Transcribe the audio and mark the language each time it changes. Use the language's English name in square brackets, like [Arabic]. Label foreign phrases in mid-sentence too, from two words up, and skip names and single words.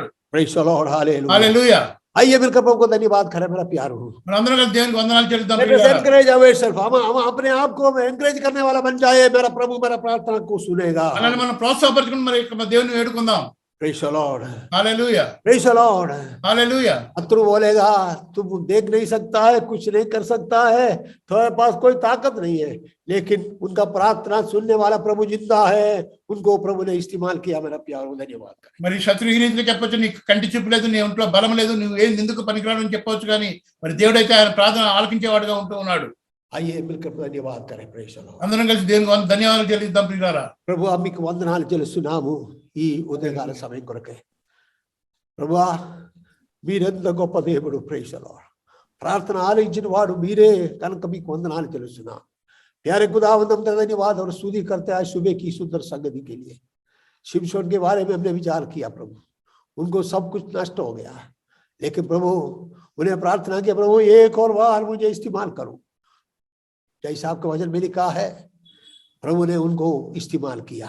[English] praise the Lord. हालेलुया। [Telugu] హల్లెలూయా. [Hindi] आइए मिलकर प्रभु को धन्यवाद करें मेरा प्यारो। [Telugu] మనందరం కలిసి దేవునికి వందనాలు చెల్లిద్దాం [English] Let us [Telugu] ప్రియులారా. [English] encourage ourselves। [Hindi] हम अपने आप को एनकरेज करने वाला बन जाए। मेरा प्रभु मेरा प्रार्थना को सुनेगा। [Telugu] అలానే మనం ప్రోత్సాహపరచుకుని మరి దేవుని వేడుకుందాం. [English] praise the Lord. [Telugu] హల్లెలూయా, [English] praise the Lord. [Telugu] హల్లెలూయా. [Hindi] शत्रु बोलेगा तुम देख नहीं सकता है, कुछ नहीं कर सकता है, तुम्हारे पास कोई ताकत नहीं है, लेकिन उनका प्रार्थना सुनने वाला प्रभु जिंदा है, उनको प्रभु ने इस्तेमाल किया। मेरा प्यारो धन्यवाद करें। [Telugu] మరి శత్రు ఈ రీతిలో చెప్పొచ్చు, నీకు కంటి చూపు లేదు, నీ ఒంట్లో బలం లేదు, నువ్వు ఏం ఎందుకు పనికిరాడు అని చెప్పవచ్చు, కానీ మరి దేవుడైతే ఆయన ప్రార్థన ఆలకించేవాడుగా ఉంటూ ఉన్నాడు. [Hindi] आइए मिलकर धन्यवाद करें। [English] praise the Lord. [Telugu] అందరం కలిసి దేవునికి ధన్యవాదాలు చెల్లిద్దాం ప్రియులారా. ప్రభు మీకు వందనాలు చెల్లిస్తున్నాము ఈ ఉదయకాల సమయం కొరకే. ప్రభువా మీరెంత గొప్ప దేవుడు. [English] praise the Lord. [Telugu] ప్రార్థన ఆలకించిన వాడు మీరే కనుక మీకు వందనాలు చెల్లిస్తున్నాం। [Hindi] प्यारे खुदावंद हम तेरा धन्यवाद और स्तुति करते हैं सुबह की सुंदर संगति के लिए। शिमशोन के बारे में हमने विचार किया प्रभु, उनको सब कुछ नष्ट हो गया, लेकिन प्रभु उन्हें प्रार्थना किया, प्रभु एक और बार मुझे इस्तेमाल करो। जैसा आपका वचन में लिखा है, प्रभु ने उनको इस्तेमाल किया।